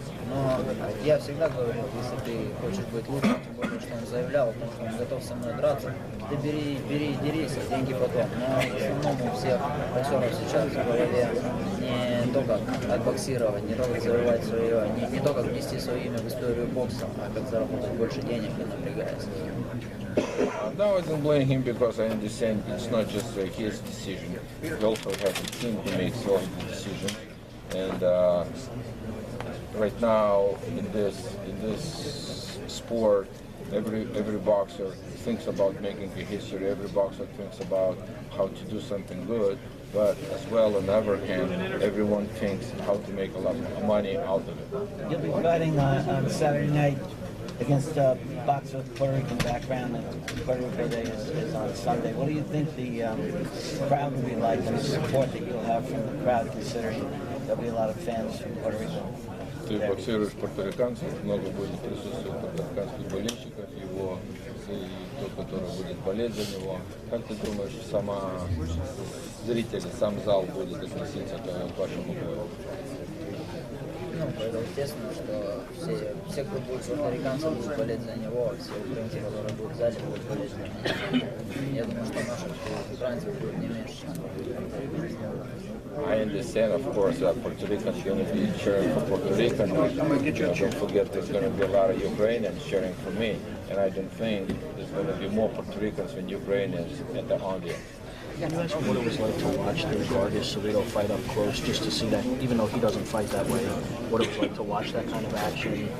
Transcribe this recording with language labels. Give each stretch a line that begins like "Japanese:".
Russian: Но я всегда говорил, если ты хочешь быть лучше, тем более, что он заявлял о том, что он готов со мной драться, ты бери и дерись, деньги потом. Но в основном у всех боксеров сейчас в голове не то, как отбоксировать, не то, как завоевать свое, не то, как внести свое имя в историю бокса, а как заработать больше денег, не напрягаясь.
English: No, I don't blame him because I understand it's not just his decision. We also have a team who makes all the decisions. And right now in this sport, every boxer thinks about making a history. Every boxer thinks about how to do something good. But as well, on the other hand, everyone thinks how to make a lot of money out of it. You'll be fighting on Saturday night against a boxer with Puerto Rican background, and Puerto Rico Day is on Sunday. What do you think the crowd will be like, and the support that you'll have from the crowd, considering there'll be a lot of fans from Puerto Rico?
Russian: Ты боксируешь порториканцев, много будет присутствовать порториканских болельщиков, его и тот, который будет болеть за него. Как ты думаешь, сама зрители, сам зал будет относиться к вашему бою? Ну, это естественно, что все, кто будет порториканцев, будут болеть за него, все украинцы, которые будут в зале, будут болеть за меня. Я думаю, что наших украинцев будет не меньше, чем
English: I understand, of course, that Puerto Ricans are going to be cheering for Puerto Rican. Don't forget there's going to be a lot of Ukrainians cheering for me. And I don't think there's going to be more Puerto Ricans than Ukrainians at the audience. Can you ask me what it was like to watch the Vargas-Lomachenko fight up close, just to see that, even though he doesn't fight that way, what it was like to watch that kind of action?